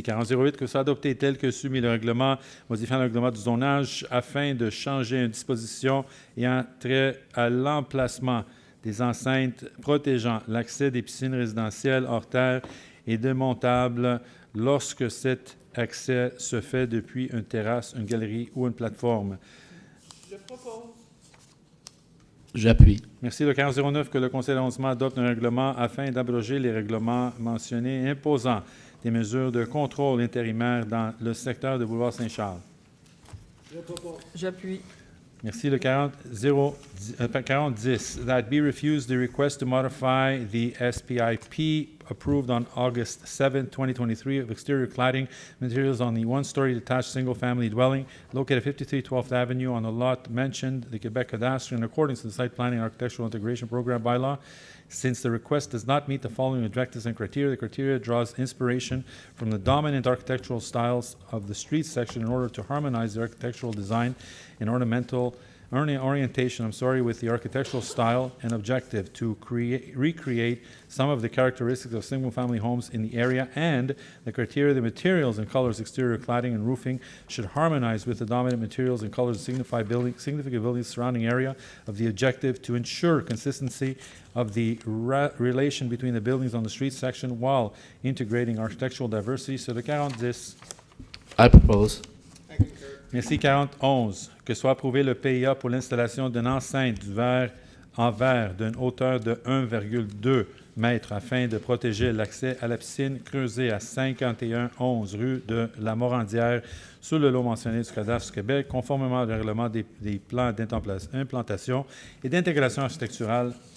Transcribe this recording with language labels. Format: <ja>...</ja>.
<fr>40-08, que soit adopté tel que soumis le règlement modifiant le règlement du zonage afin de changer une disposition ayant trait à l'emplacement des enceintes protégeant l'accès des piscines résidentielles hors terre et démontables lorsque cet accès se fait depuis une terrasse, une galerie ou une plateforme. Je propose. J'appuie. Merci. Le 40-09, que le Conseil d'arrondissement adopte un règlement afin d'abroger les règlements mentionnés imposant des mesures de contrôle intérimaire dans le secteur de Boulevard Saint-Charles. J'appuie. Merci.</fr> <en>Le 4010, that be refused the request to modify the SPIP approved on August 7, 2023 of exterior cladding materials on the one-story detached single-family dwelling located at 53 12th Avenue on the lot mentioned, the Quebec Cadastre, in accordance to the Site Planning and Architectural Integration Program bylaw. Since the request does not meet the following objectives and criteria, the criteria draws inspiration from the dominant architectural styles of the street section in order to harmonize the architectural design and ornamental orientation, with the architectural style and objective to recreate some of the characteristics of single-family homes in the area, and the criteria, the materials and colors, exterior cladding and roofing should harmonize with the dominant materials and colors of significant buildings surrounding area of the objective to ensure consistency of the relation between the buildings on the street section while integrating architectural diversity.</en> <fr>Sur le 4010.</fr> <en>I propose.</en> <fr>Merci. 4011, que soit approuvé le PIA pour l'installation d'une enceinte en verre d'une hauteur de 1,2 mètres afin de protéger l'accès à la piscine creusée à 5111 rue de la Morandière sur le lot mentionné du Cadastre du Québec, conformément au règlement des plans d'implantation et d'intégration architecturale.</fr>